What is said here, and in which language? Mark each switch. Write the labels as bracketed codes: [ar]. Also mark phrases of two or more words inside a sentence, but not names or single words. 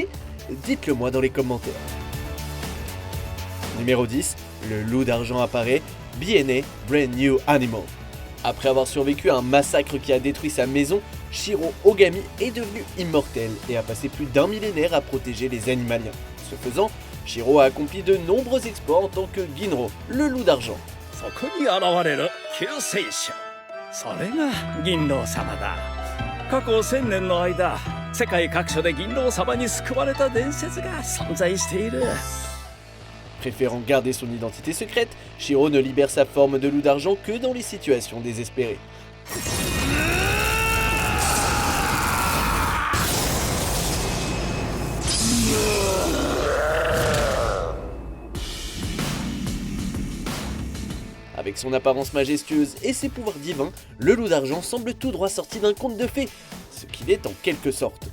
[fr] Dites-le moi dans les commentaires. Numéro 10, le loup d'argent apparaît, BNA Brand New Animal. Après avoir survécu à un massacre qui a détruit sa maison, Shiro Ogami est devenu immortel et a passé plus d'un millénaire à protéger les animaliens. Ce faisant, Shiro a accompli de nombreux exploits en tant que Ginro, le loup d'argent. [ja] そこに現れる救世主、それが銀狼様だ。過去1000年の間、世界各所で銀狼様に救われた伝説が存在している。 [fr] Préférant garder son identité secrète, Shiro ne libère sa forme de loup d'argent que dans les situations désespérées. Avec son apparence majestueuse et ses pouvoirs divins, le loup d'argent semble tout droit sorti d'un conte de fées, ce qu'il est en quelque sorte.